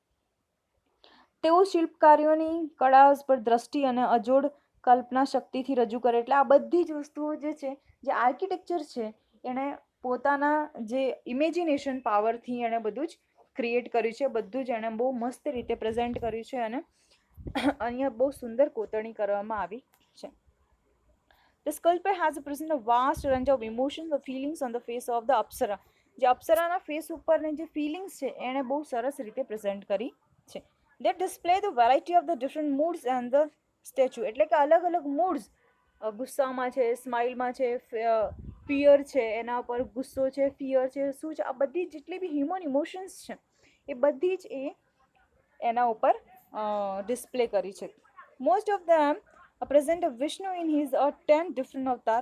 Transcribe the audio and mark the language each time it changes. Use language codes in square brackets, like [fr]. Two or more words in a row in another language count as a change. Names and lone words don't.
[gu] તેઓ શિલ્પકારીઓની કળા પર દ્રષ્ટિ અને અજોડ કલ્પના શક્તિથી રજૂ કરે. એટલે આ બધી જ વસ્તુઓ જે છે, જે આર્કિટેક્ચર છે, એણે પોતાના જે [en] imagination powerથી [gu] એણે બધું જ ક્રિએટ કર્યું છે, બધું જ એણે બહુ મસ્ત રીતે પ્રેઝન્ટ કર્યું છે અને અહીંયા બહુ સુંદર કોતરણી કરવામાં આવી છે. [en] The sculptor has presented a vast range of emotions or feelings on the face of the અપ્સરા. [gu] જે અપ્સરાના ફેસ ઉપરની જે ફિલિંગ્સ છે એણે બહુ સરસ રીતે પ્રેઝન્ટ કરી છે. [en] They display the variety of the different moods and the statue. [gu] એટલે કે અલગ અલગ મૂડ્સ, ગુસ્સામાં છે, સ્માઇલમાં છે, ફિયર છે, એના ઉપર ગુસ્સો છે, ફિયર છે, શું છે, આ બધી જેટલી બી [en] human emotions [gu] છે એ બધી જ એના ઉપર ડિસ્પ્લે કરી છે. [en] most of them present Vishnu in his 10 different avatar.